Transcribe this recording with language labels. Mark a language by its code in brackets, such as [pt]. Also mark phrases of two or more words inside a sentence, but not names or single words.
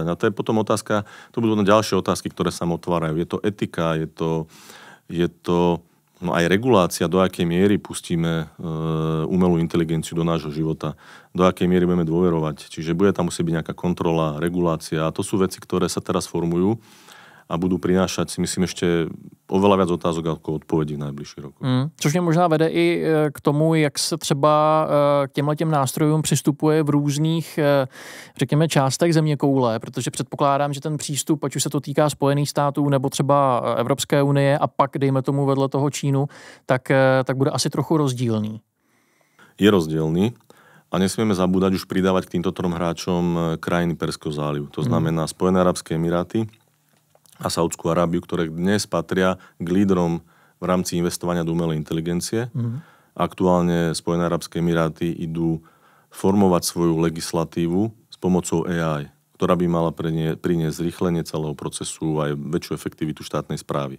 [sk] A to je potom otázka, to budú ďalšie otázky, ktoré sa otvárajú. Je to etika, je to no aj regulácia, do akej miery pustíme umelú inteligenciu do nášho života, do akej miery budeme dôverovať. Čiže bude tam musieť byť nejaká kontrola, regulácia. A to sú veci, ktoré sa teraz formujú a budú prinášať, si myslím, ešte oveľa viac otázok ako odpovedí v najbližších rokoch. [cs] Což mě možná vede i k tomu, jak se třeba k těmhletěm nástrojům přistupuje v různých, řekněme, částech zeměkoule, protože předpokládám, že ten přístup, ať už se to týká Spojených států nebo třeba Evropské unie a pak, dejme tomu, vedle toho Čínu, tak bude asi trochu rozdílný. [sk] Je rozdielný a nesmieme zabúdať už pridávať k týmto trom hráčom krajiny Perského zálivu. To znamená Spojené arabské emiráty a Saúdskú Arábiu, ktoré dnes patria k lídrom v rámci investovania do umelej inteligencie. Aktuálne Spojené arabské emiráty idú formovať svoju legislatívu s pomocou AI, ktorá by mala priniesť zrýchlenie celého procesu a aj väčšiu efektivitu štátnej správy.